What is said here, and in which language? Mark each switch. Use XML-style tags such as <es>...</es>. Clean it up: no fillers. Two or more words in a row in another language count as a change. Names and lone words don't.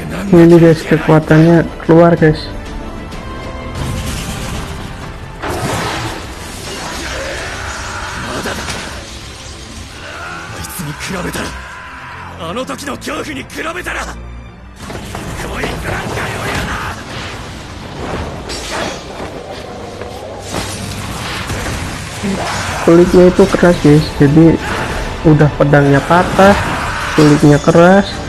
<id>Ini guys, kekuatannya keluar guys.</id> <ja>あいつに比べたら、あの時の恐怖に比べたら、こいつなんかよやな。</ja> <id>Kulitnya itu keras guys, jadi udah pedangnya patah, kulitnya keras.</id>